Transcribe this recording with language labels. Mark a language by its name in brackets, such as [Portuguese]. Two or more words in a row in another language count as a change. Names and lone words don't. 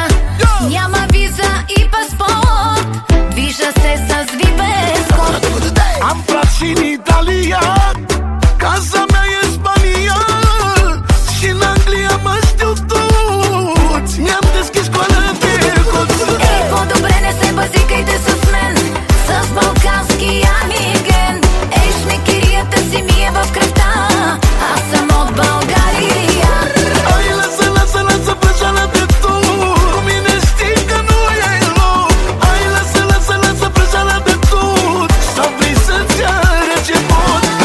[Bulgarian] Няма виза и паспорт, движа се с вибез код. [Romanian] Am frat și în Italia, casa mea e Spania, și în Anglia mă știu toți. Mi-am deschis școală de coț. [Bulgarian] Ей, по-добре не се базикайте с мен, с балканския миген. Ей, шмекерията си ми е в кръвта, аз съм от България. [Romanian] Ai lasă, lasă, lasă prăjeala de tu, cu mine știi că nu e loc. Ai lasă, lasă, lasă prăjeala de tu, să vrei să-ți arăți ce pot.